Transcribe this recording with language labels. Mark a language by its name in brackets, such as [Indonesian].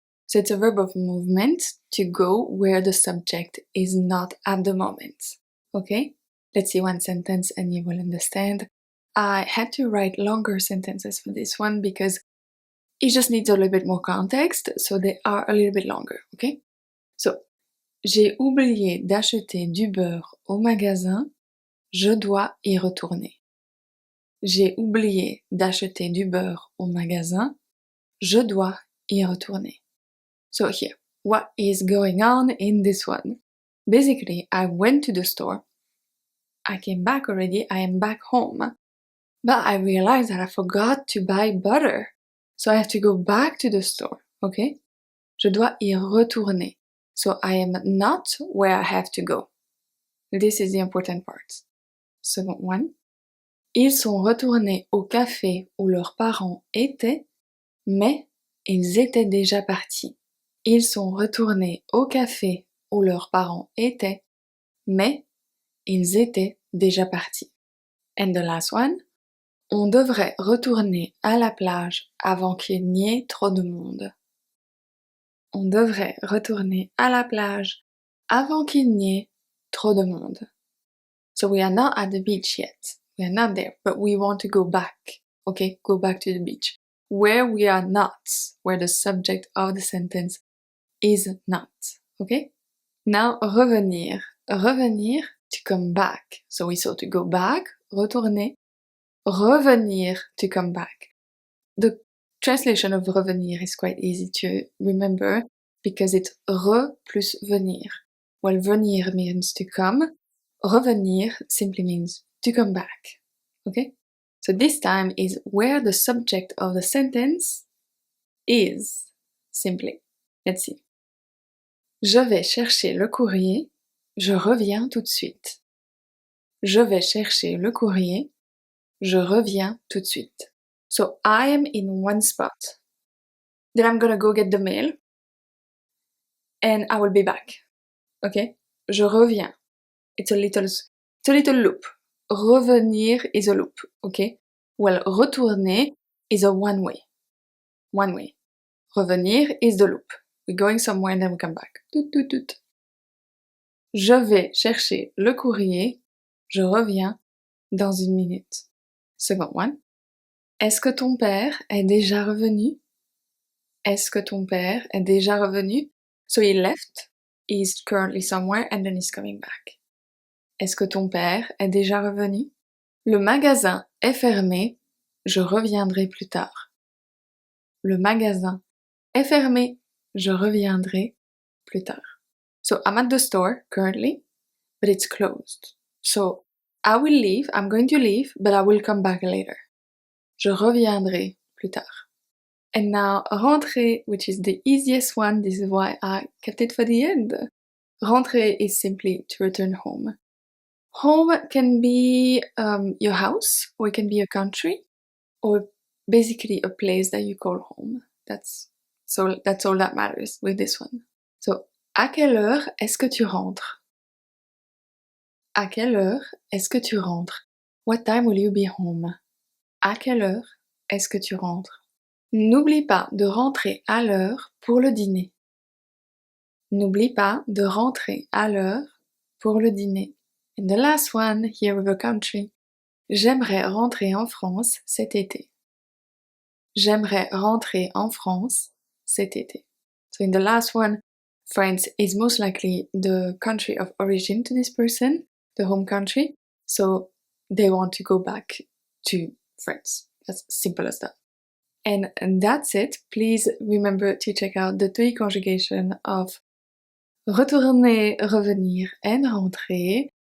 [English] So it's a verb of movement to go where the subject is not at the moment. Okay? Let's see one sentence and you will understand. I had to write longer sentences for this one because it just needs a little bit more context, so they are a little bit longer, okay? [French] So, j'ai oublié d'acheter du beurre au magasin, je dois y retourner. J'ai oublié d'acheter du beurre au magasin, je dois y retourner. [English] So here, what is going on in this one? Basically, I went to the store, I came back already, I am back home, but I realized that I forgot to buy butter. So I have to go back to the store, okay? [French] Je dois y retourner. [English] So I am not where I have to go. This is the important part. Second one. [French] Ils sont retournés au café où leurs parents étaient, mais ils étaient déjà partis. Ils sont retournés au café où leurs parents étaient, mais ils étaient déjà partis. [English] And the last one. [French] On devrait retourner à la plage avant qu'il n'y ait trop de monde. On devrait retourner à la plage avant qu'il n'y ait trop de monde. [English] So we are not at the beach yet. We are not there, but we want to go back. Okay, go back to the beach. Where we are not, where the subject of the sentence is not. Okay? Now, revenir. Revenir, to come back. So we saw to go back, retourner. Revenir, to come back. The translation of revenir is quite easy to remember because it's re plus venir. While venir means to come, revenir simply means to come back. Okay? So this time is where the subject of the sentence is, simply. Let's see. [French] Je vais chercher le courrier, je reviens tout de suite. Je vais chercher le courrier, je reviens tout de suite. [English] So I am in one spot. Then I'm gonna go get the mail. And I will be back. Okay? [French] Je reviens. [English] It's a little loop. Revenir is a loop. Okay? Well, retourner is a one way. One way. Revenir is the loop. We're going somewhere and then we come back. Toot, toot, toot. [French] Je vais chercher le courrier. Je reviens dans une minute. [English] Second one. [French] Est-ce que ton père est déjà revenu? Est-ce que ton père est déjà revenu? [English] So he left, he's currently somewhere and then he's coming back. [French] Est-ce que ton père est déjà revenu? Le magasin est fermé, je reviendrai plus tard. Le magasin est fermé, je reviendrai plus tard. [English] So I'm at the store currently, but it's closed. So I will leave, I'm going to leave, but I will come back later. [French] Je reviendrai plus tard. [English] And now, rentrer, which is the easiest one, this is why I kept it for the end. Rentrer is simply to return home. Home can be your house, or it can be a country, or basically a place that you call home. That's all that matters with this one. [French] So, à quelle heure est-ce que tu rentres? À quelle heure est-ce que tu rentres? [English] What time will you be home? [French] À quelle heure est-ce que tu rentres? N'oublie pas de rentrer à l'heure pour le dîner. N'oublie pas de rentrer à l'heure pour le dîner. [English] And the last one, here with a country. [French] J'aimerais rentrer en France cet été. J'aimerais rentrer en France cet été. [English] So in the last one, France is most likely the country of origin to this person, the home country. So they want to go back to France. As simple as that. And that's it. Please remember to check out the 3 conjugation of Retourner, Revenir, and Rentrer.